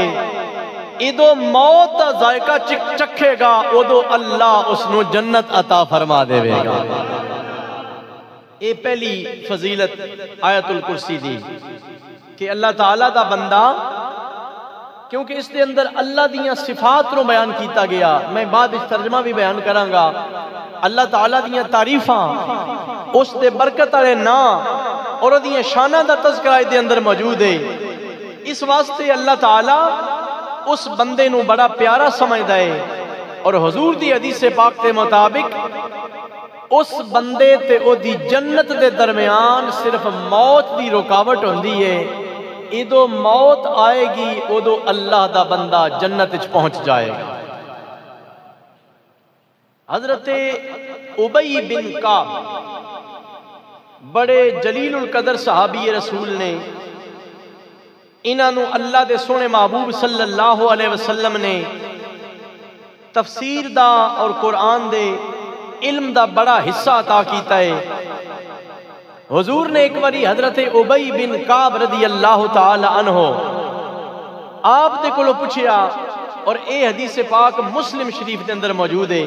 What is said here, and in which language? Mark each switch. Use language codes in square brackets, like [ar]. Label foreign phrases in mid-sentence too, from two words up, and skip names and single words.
[pa] ادو موت دا ذائقہ چکھے گا، ادو اللہ اس نو جنت عطا فرما دے گا۔ اے پہلی فضیلت آیت الکرسی دی کہ اللہ تعالیٰ دا بندہ، کیونکہ اس دے اندر اللہ دیاں صفات رو بیان کیتا گیا، میں بعد اس ترجمہ بھی بیان کرانگا۔ اللہ تعالیٰ دیاں تعریفاں، اس دے برکت والے نام اور دیاں شانہ دا تذکرہ دے اندر موجود ہے۔ اس واسطے اللہ تعالیٰ اس بندے نو بڑا پیارا سمجھدا ہے، اور حضور دی حدیث پاک کے مطابق اس بندے تے او دی جنت دے درمیان صرف موت دی رکاوٹ ہوندی ہے۔ ادو موت آئے گی، ادو اللہ دا بندہ جنت وچ پہنچ جائے گا۔ حضرت ابی بن کعب بڑے جلیل القدر صحابی رسول نے، انہاں نو اللہ دے سونے محبوب [ar] صلی اللہ علیہ وسلم [pa] نے تفسیر دا اور قرآن دے علم دا بڑا حصہ عطا کیتا ہے۔ حضور نے ایک باری حضرت ابی بن کعب [ar] رضی اللہ تعالی عنہ [pa] آپ دے کولو پوچھیا، اور اے حدیث پاک مسلم شریف دے اندر موجود ہے۔